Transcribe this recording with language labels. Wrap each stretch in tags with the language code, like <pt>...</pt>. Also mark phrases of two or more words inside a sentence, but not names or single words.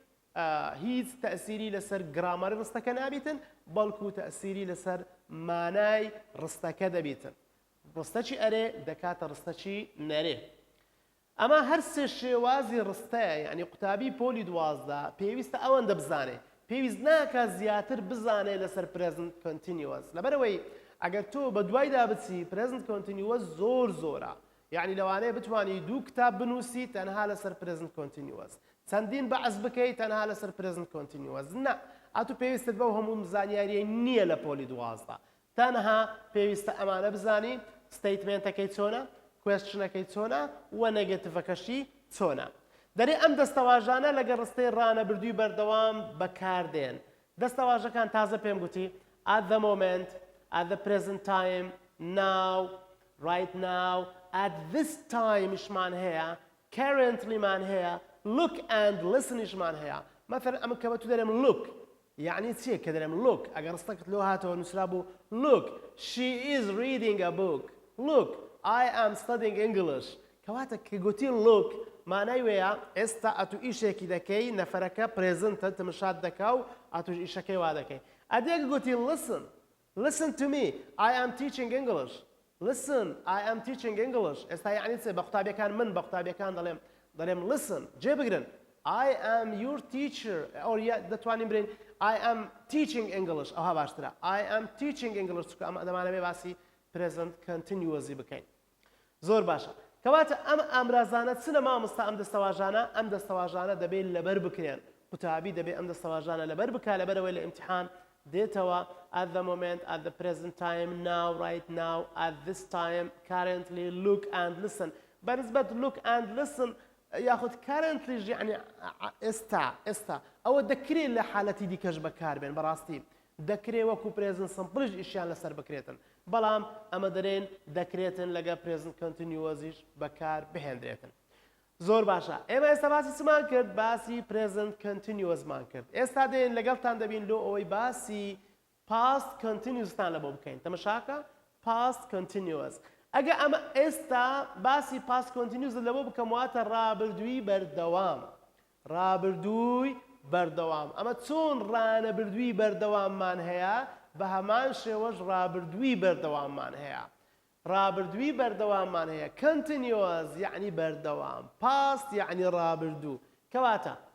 <ckb>هیچ تەئسیری لەسەر گرامەری ڕستەکە نابیتن بەڵکو تەئسیری لەسەر مانای ڕستەکە دەبیتن ڕستەچی ئەرێ دەکاتە ڕستەچی نەرێ ئەمە هەر سێ شێوازی ڕستەیە یعنی قوتابی پۆلی 12 پێویستە ئەوەندە بزانێ پێویست ناکە زیاتر بزانێ لەسەر</ckb> <en>present continuous</en> <ckb>لەبەرەوەی ئەگەر تۆ بە دوایدا بچی</ckb> <en>present continuous</en> <ckb>زۆرە یعنی لەوانەیە بتوانی دوو کتاب بنووسی تەنها لەسەر</ckb> <en>present continuous</en> <ckb>چەندین بەعز بکەیت تەنها لەسەر</ckb> <en>present continuous</en> <ckb>نه ئەتو پێویستت بەو هەموو زانیاریە نییە لە پۆلی 12 تەنها پێویستە ئەمانە بزانی statementەکەی چۆنە کوێستچنەکەی چۆنە و نێگەتیڤەکەشی چۆنە دەرێ ئەم دەستەواژانە لەگەڵ ڕستەی ڕانەبردووی بەردەوام بەکاردێن دەستەواژەکان تازە پێم گوتی</ckb> <en>at the moment at the present time now right now at this time</en> <ckb>شمان هەیە currently مان هەیە</ckb> <en>look and listen</en> <ckb>شمان هەیە مثلا ئەمە کە بە تو دەرێم look یعنی چیە کە دەرێم look ئەگەر ڕستەکەت لۆ هاتەوە نووسرا بوو</ckb> <en>look she is reading a book look I am studying English</en> <ckb>کەواتە کە گوتی look مانای وەیە ئێستا ئەتو ئیشێکی دەکەی نەفەرەکە پرێزنتە تەمەشات دەکا و ئەتوش ئیشەکەی وا دەکەی ئەدێک گوتی</ckb> <en>listen to me I am teaching English listen I am teaching English</en> <ckb>ئێستا یعنی چێ بە قوتابیەکان من بە قوتابیەکان دەڵێم listen</ckb> <en>جێبگرن I am your teacher or</en> <ckb>دەتوانین برین</ckb> <en>I am teaching English</en> <ckb>ئەوها باشترە</ckb> <en>I am teaching</en> <ckb>English چکە ئەمە دەمانەوێ باسی</ckb> <en>present continuousی</en> <ckb>بکەین زۆر باشە کەواتە ئەم ئامرازانە چنە مامۆستا ئەم دەستەواژانە دەبێت لەبەر بکرێن قوتابی دەبێت ئەم دەستەواژانە لەبەر بکە لەبەرەوەی لە ئیمتحان دێتەوە</ckb> <en>at the moment at the present time now right now at this time currently look and listen</en> <ckb>بەنسبەت</ckb> <en>look and listen</en> <ckb>یاخود currently یعنی ئێستا ئەوە دەکرێت لە حالەتی دیکەش بەکاربێن بەڕاستی دەکرێت وەکو present simple ئیشیان لەسەر بکرێتن بەڵام ئەمە دەرێن دەکرێتن لەگە present continuousیش بەکار بهێنرێتن زۆر باشە ئێمە ئێستا باسی چمان کرد باسی</ckb> <en>present continuous</en> <ckb>مان کرد ئێستا دێن لەگەڵتان دەبین لۆ ئەوەی باسی</ckb> <en>past continuous</en> <ckb>تان لبو بكين تمشاكا</ckb> <en>past continuous</en> <ckb>اگه اما استا باسی</ckb> <en>past continuous</en> <ckb>لبو بکەم واتە ڕابردووی بەردەوام ڕابردووی بەردەوام ئەمە چۆن ڕانەبردووی بەردەواممان هەیە بە هەمان شێوەش ڕابردووی بەردەواممان هەیە ڕابردووی بەردەواممان هەیە continuous یعنی بەردەوام past یعنی ڕابردوو کەواتە</ckb>